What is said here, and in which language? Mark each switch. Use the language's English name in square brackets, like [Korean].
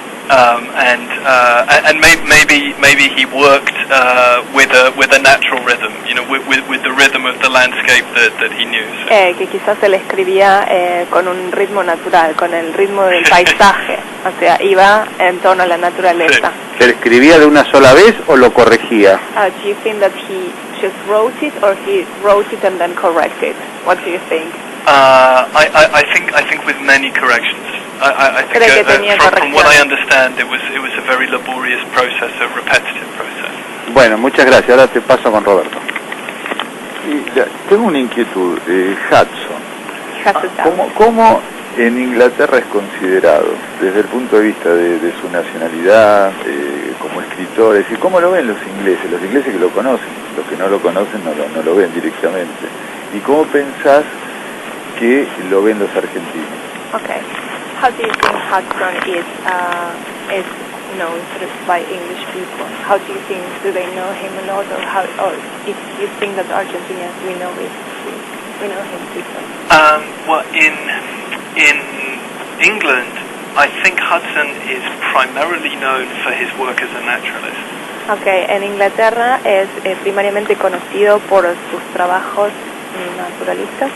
[English] And maybe he worked with a natural rhythm, with the rhythm of the landscape that he knew. So. [Spanish] Que quizás él escribía con un ritmo natural, con el ritmo del paisaje, o sea, iba en torno a la naturaleza. Sí. ¿Él escribía de una sola vez o lo corregía? [English] Do you think that he just wrote it, or he wrote it and then corrected? What do you think? I think with many corrections. I think from what I understand, it was a very laborious process, a repetitive process. [Spanish] Bueno, muchas gracias. Ahora te paso con Roberto. Tengo una inquietud. Hudson, ¿cómo en Inglaterra es considerado desde el punto de vista de su nacionalidad, como escritor? Es decir, ¿cómo lo ven los ingleses? Los ingleses que lo conocen, los que no lo conocen no lo ven directamente. ¿Y cómo pensás que lo ven los argentinos? [English] Okay. How do you think Hudson is known by English people? How do you think, do they know him a lot, or if you think that Argentinians we know him people? Well, in England, I think Hudson is primarily known for his work as a naturalist. [Spanish] Okay, en Inglaterra es primariamente conocido por sus trabajos naturalistas.